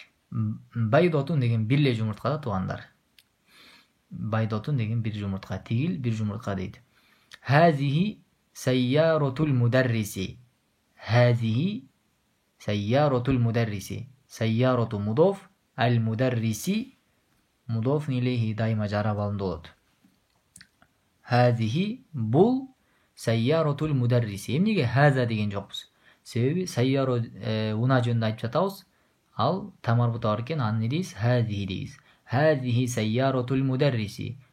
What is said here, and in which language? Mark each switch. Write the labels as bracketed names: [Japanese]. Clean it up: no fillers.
[Kyrgyz] Байдотун деген бир эле жумуртка да туугандар. Байдотун деген бир жумуртка. Тигил бир жумуртка дейт. [Arabic] Хазихи сайяратул мударриси. Хазихи сайяратул мударриси. [Kyrgyz] Сайярату мудоф, ал мударриси мудоф илейхи дайыма жара балында болот. [Arabic] Хазихи [Kyrgyz] бул [Arabic] сайяратул мударриси. [Kyrgyz] Эмнеге хаза деген жокпуз? Себеби сайяро уна жөнүндө айтып жатабыз. Ал тамарбута бар экен, аны не дейбиз? Хазихи дейбиз. [Arabic] Хазихи сайяратул мударриси.